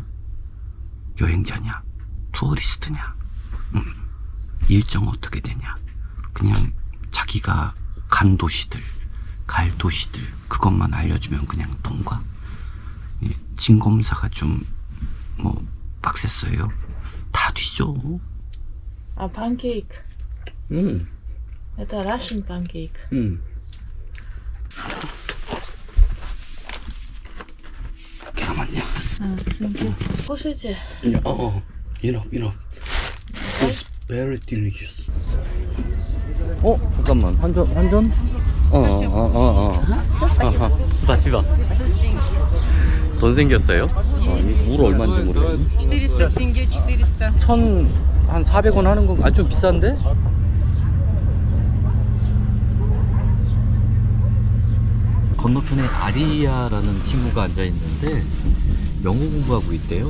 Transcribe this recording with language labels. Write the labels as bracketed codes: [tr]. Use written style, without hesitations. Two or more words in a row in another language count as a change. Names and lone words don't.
[ko] 여행자냐? 투어리스트냐? 일정 어떻게 되냐? 그냥 자기가 간 도시들, 갈 도시들 그것만 알려주면 그냥 통과. 예, 진검사가 좀 뭐 빡셌어요. 다 뒤져. [ru] А панкейк. Это [en] Russian pancake. [ko] 몇 개 남았냐? [ru] Кушайте. [en] Enough. It's very delicious. [ko] 잠깐만. 한 잔? 스파시바. 돈 생겼어요? 물 얼마인지 모르겠네. [ru] 400 тенге, 400. [ko] 한 400원 하는 건 좀 비싼데? 건너편에 아리아라는 친구가 앉아있는데 영어 공부하고 있대요.